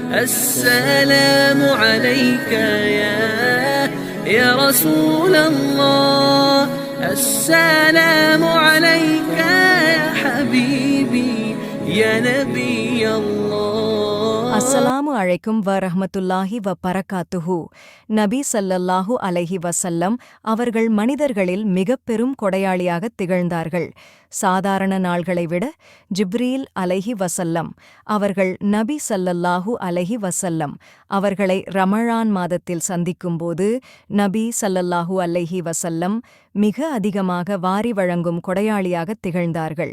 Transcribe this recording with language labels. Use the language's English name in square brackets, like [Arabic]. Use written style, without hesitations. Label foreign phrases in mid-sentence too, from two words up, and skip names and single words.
[Arabic] السلام عليك يا رسول الله. السلام عليك يا حبيبي يا نبي الله. السلام عليكم ورحمة الله وبركاته. [Tamil] நபி [Arabic] صلى الله عليه وسلم [Tamil] அவர்கள் மனிதர்களில் மிகப் பெரும் கொடையாளியாகத் திகழ்ந்தார்கள். சாதாரண நாள்களை விட ஜிப்ரீல் [Arabic] عليه وسلم [Tamil] அவர்கள் நபி [Arabic] صلى الله عليه وسلم [Tamil] அவர்களை ரமழான் மாதத்தில் சந்திக்கும்போது நபி [Arabic] صلى الله عليه وسلم [Tamil] மிக அதிகமாக வாரி வழங்கும் கொடையாளியாகத் திகழ்ந்தார்கள்.